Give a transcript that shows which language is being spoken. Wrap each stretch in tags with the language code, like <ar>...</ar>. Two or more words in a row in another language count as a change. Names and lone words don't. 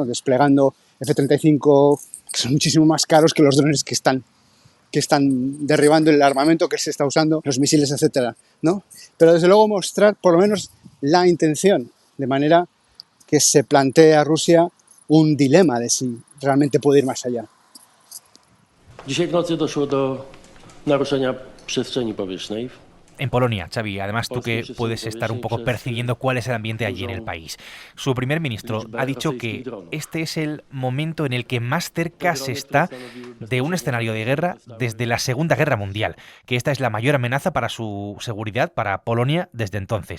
<es>Desplegando F-35, que son muchísimo más caros que los drones que están derribando, el armamento que se está usando, los misiles, etcétera, ¿no? Pero desde luego mostrar por lo menos la intención, de manera que se plantee a Rusia un dilema de si realmente puede ir más allá.</es> <pl>Dzisiaj w nocy doszło do naruszenia przestrzeni powietrznej.</pl> <es>En Polonia, Xavi, además tú que puedes estar un poco percibiendo cuál es el ambiente allí en el país. Su primer ministro ha dicho que este es el momento en el que más cerca se está de un escenario de guerra desde la Segunda Guerra Mundial, que esta es la mayor amenaza para su seguridad, para Polonia, desde entonces.</es>